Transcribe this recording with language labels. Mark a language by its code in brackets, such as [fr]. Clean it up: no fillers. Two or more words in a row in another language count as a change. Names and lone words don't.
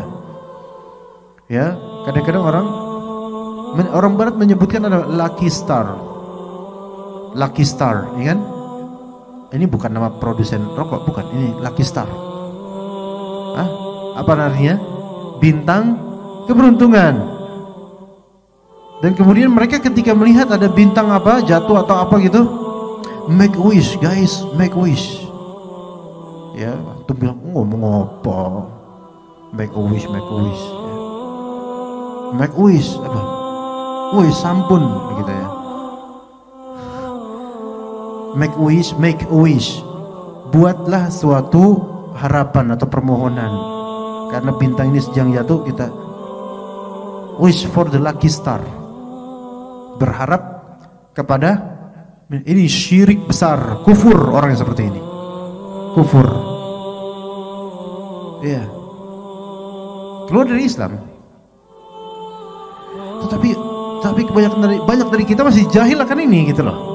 [id] Ya, kadang-kadang orang barat menyebutkan ada [en] lucky star, [id] ya kan? Ini bukan nama produsen rokok, bukan. Ini Lucky Star. Apa artinya? Bintang keberuntungan. Dan kemudian mereka ketika melihat ada bintang apa jatuh atau apa gitu, [en] make wish, guys, make wish. [id] Ya, tuh bilang ngomong apa? [en] Make a wish, make a wish. Ya. Make wish apa? [id] Wih, sampun gitu ya. [en] Make a wish. [id] Buatlah suatu harapan atau permohonan. Karena bintang ini sedang jatuh, kita [en] wish for the lucky star. [id] Berharap kepada ini syirik besar, kufur orang yang seperti ini. Kufur. Iya. Keluar dari Islam. Tapi banyak dari kita masih jahil akan ini gitu loh.